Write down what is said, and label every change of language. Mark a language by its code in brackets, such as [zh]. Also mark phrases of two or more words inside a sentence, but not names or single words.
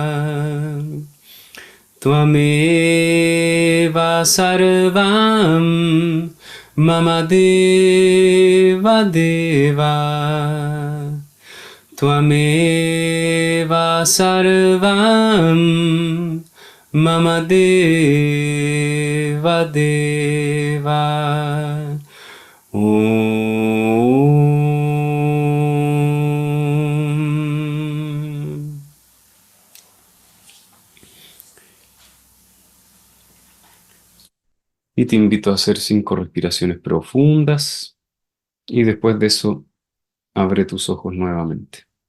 [sa] त्वमेव सर्वं मम देव देव त्वमेव सर्वं मम देव देव [es] Y te invito a hacer 5 respiraciones profundas y después de eso abre tus ojos nuevamente.